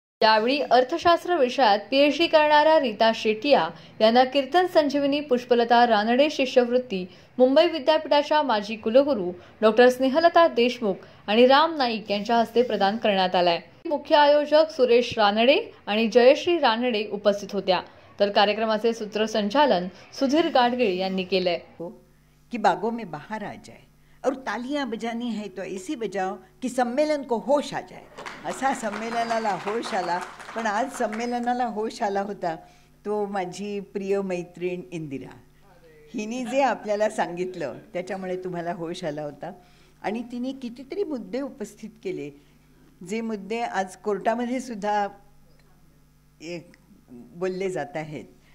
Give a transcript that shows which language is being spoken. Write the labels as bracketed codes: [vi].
[mr] यावेळी अर्थशास्त्र विषयात PhD करणाऱ्या रीटा शेटिया यांना कीर्तन संजीवनी पुष्पलता रानडे शिष्यवृत्ती मुंबई विद्यापीठाच्या माजी कुलगुरू डॉक्टर स्नेहलता देशमुख आणि राम नाईक यांच्या हस्ते प्रदान करण्यात आलाय। मुख्य आयोजक सुरेश रानडे आणि जयश्री रानडे उपस्थित होत्या। तर कार्यक्रमाचे सूत्रसंचालन सुधीर गाडगीळ यांनी केले। [hi] कि बागों में बाहर आ जाए और तालियां बजानी है तो ऐसी बजाओ कि सम्मेलन को होश आ जाए। [mr] असा संमेलनाला होश आला। पण आज संमेलनाला होश आला होता तो माझी प्रिय मैत्रीण इंदिरा हिने जे आपल्याला सांगितलं त्याच्यामुळे तुम्हाला होश आला होता। आणि तिने कितीतरी मुद्दे उपस्थित केले जे मुद्दे आज कोर्टामध्ये सुद्धा बोलले जात आहेत।